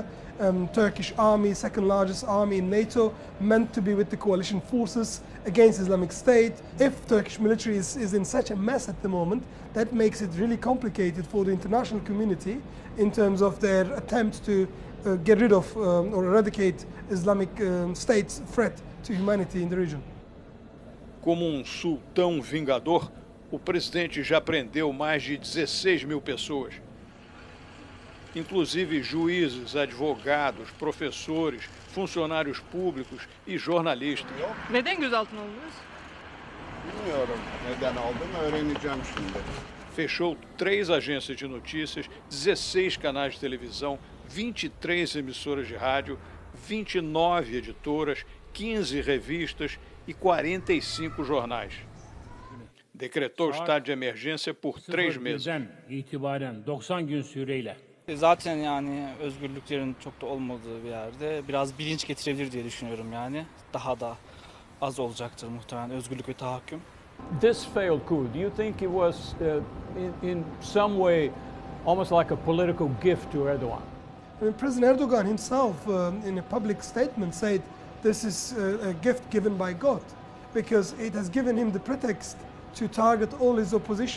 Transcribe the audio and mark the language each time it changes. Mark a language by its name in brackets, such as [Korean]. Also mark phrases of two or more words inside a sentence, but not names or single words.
[English] Turkish army, second largest army in NATO, meant to be with the coalition forces against Islamic State. If Turkish military is in such a mess at the moment, that makes it really complicated for the international community in terms of their attempt to get rid of or eradicate Islamic State's threat to humanity in the region. [Portuguese] Como sultão vingador, o presidente já prendeu mais de 16 mil pessoas, inclusive juízes, advogados, professores, funcionários públicos e jornalistas. [Turkish] Neden gözaltına aldınız? Bilmiyorum neden aldım, öğreneceğim şimdi. [Portuguese] Fechou 3 agências de notícias, 16 canais de televisão, 23 emissoras de rádio, 29 editoras, 15 revistas e 45 jornais. Decretou estado de emergência por 3 meses. [Turkish] itibaren 90 gün süreyle. Zaten yani özgürlüklerin çok da olmadığı bir yerde biraz bilinç getirebilir diye düşünüyorum yani. Daha da az olacaktır muhtemelen özgürlük ve tahakküm. [English] This failed coup, do you think it was in some way almost like a political gift to Erdogan? I mean, President Erdogan himself, in a public statement, said this is a gift given by God because it has given him the pretext to target all his opposition.